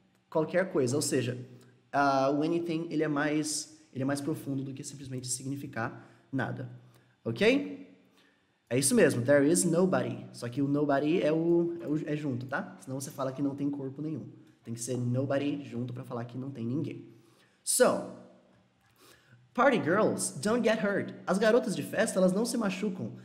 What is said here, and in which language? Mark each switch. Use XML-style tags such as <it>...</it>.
<pt>Qualquer coisa, ou seja, o anything, ele é mais profundo do que simplesmente significar nada, ok? É isso mesmo,</pt> <en>there is nobody,</en> <pt>só que o nobody é junto, tá? Senão você fala que não tem corpo nenhum. Tem que ser nobody junto para falar que não tem ninguém.</pt> <en>So, party girls don't get hurt.</en> <pt>As garotas de festa, elas não se machucam.</pt>